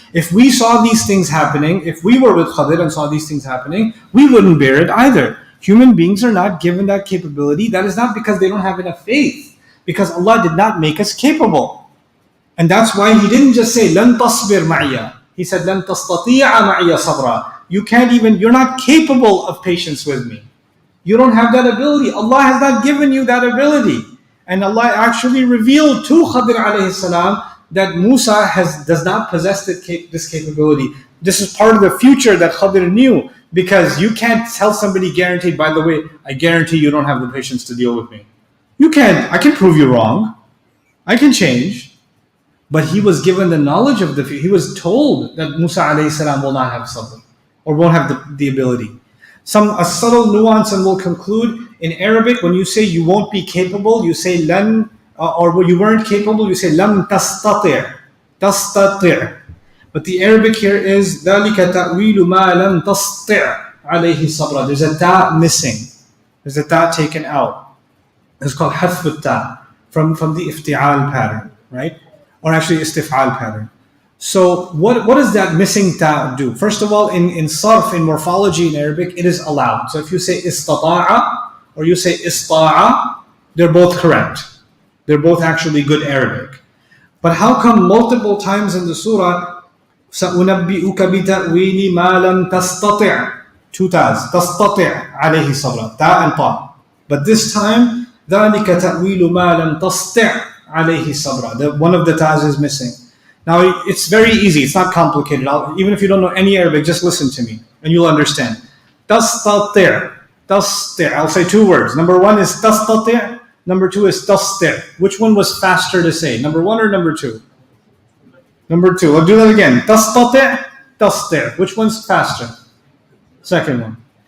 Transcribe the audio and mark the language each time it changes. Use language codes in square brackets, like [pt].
[en] If we saw these things happening, if we were with Khadir and saw these things happening, we wouldn't bear it either. Human beings are not given that capability. That is not because they don't have enough faith. Because Allah did not make us capable. And that's why he didn't just say, [ar] لَن تَصْبِرْ مَعِيَ. [en] He said, [ar] لَن تَسْتَطِيعَ مَعِيَ صَبْرًا. [en] You're not capable of patience with me. You don't have that ability. Allah has not given you that ability. And Allah actually revealed to Khadir alayhi salam that Musa does not possess this capability. This is part of the future that Khadir knew, because you can't tell somebody guaranteed, by the way, I guarantee you don't have the patience to deal with me. You can't. I can prove you wrong. I can change. But he was given the knowledge of the future. He was told that Musa alayhi salam will not have sabr, or won't have the ability. A subtle nuance, and we'll conclude. In Arabic, when you say you won't be capable, you say lan, or when you weren't capable, you say lam tastati'. Tastati'. But the Arabic here is [ar] ذَلِكَ تَأْوِيلُ مَا لَمْ تَسْطِعْ عَلَيْهِ صَبْرًا. [en] There's a ta missing. There's a ta taken out. It's called [ar] حذف التاء [en] from the ifti'al pattern, right? Or actually istif'al pattern. So what does that missing ta do? First of all, in sarf, in morphology in Arabic, it is allowed. So if you say istata'a or you say ista'a, they're both correct. They're both actually good Arabic. But how come multiple times in the surah, [ar] سَأُنَبِّئُكَ بِتَأْوِيلِ مَا لَمْ تَسْتَطِعْ, [en] two tas, [ar] تَسْتَطِعْ عَلَيْهِ صَبْرًا, [en] ta and ta. But this time, [ar] ذَلِكَ تَأْوِيلُ مَا لَمْ تَسْتِعْ عَلَيْهِ صَبْرًا. [en] One of the tas is missing. Now, it's very easy. It's not complicated. Even if you don't know any Arabic, just listen to me and you'll understand. [ar] تَسْتَطِعْ. تَسْتِعْ. [en] I'll say two words. Number one is تَسْتَطِعْ. Number two is تَسْتِعْ. Which one was faster to say? Number one or number two? Number two. I'll do that again. [ar] تَسْتَطِعْ. تَسْتِعْ. [en] Which one's faster? Second one.